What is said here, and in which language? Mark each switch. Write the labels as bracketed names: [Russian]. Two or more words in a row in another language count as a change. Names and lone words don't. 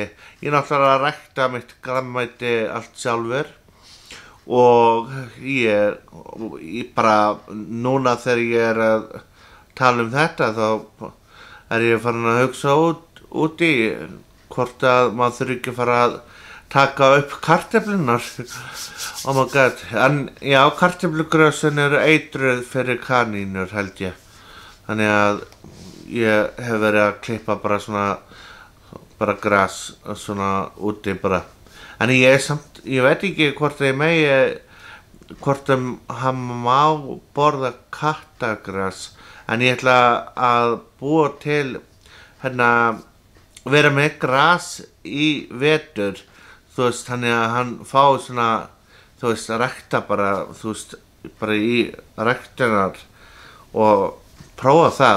[Icelandic] Ég náttúrulega að rækta mitt grænmeti allt sjálfur og ég bara núna þegar ég er að tala um þetta þá er ég farin að hugsa út í hvort að maður þurfi ekki að fara að taka upp kartöflunar. [English] Oh my god, [Icelandic] en já, kartöflugrösin eru eitruð fyrir kanínur held ég. Þannig að ég hef verið að klippa bara gras svona úti bara. En ég veit ekki hvort hann má borða kattagras, en ég ætla að búa til vera með gras í vetur, þú veist, þannig að hann fá svona, þú veist, að rækta bara, þú veist, bara í ræktunar og prófa það.